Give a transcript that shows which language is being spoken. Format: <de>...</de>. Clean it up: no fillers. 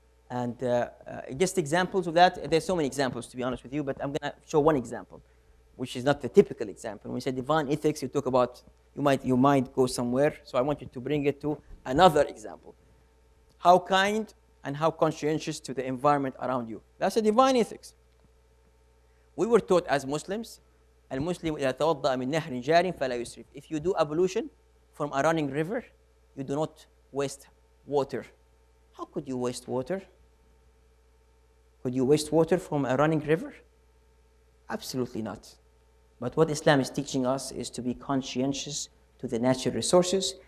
<en>And just examples of that. There's so many examples, to be honest with you, but I'm going to show one example, which is not the typical example. When we say divine ethics, you talk about you might go somewhere. So I want you to bring it to another example. How kind and how conscientious to the environment around you. That's a divine ethics. We were taught as Muslims,</en> <ar>المسلم إذا توضأ من نهر جار فلا يسرف.</ar> <en>If you do ablution from a running river, you do not waste water. How could you waste water? Could you waste water from a running river? Absolutely not. But what Islam is teaching us is to be conscientious to the natural resources.</en>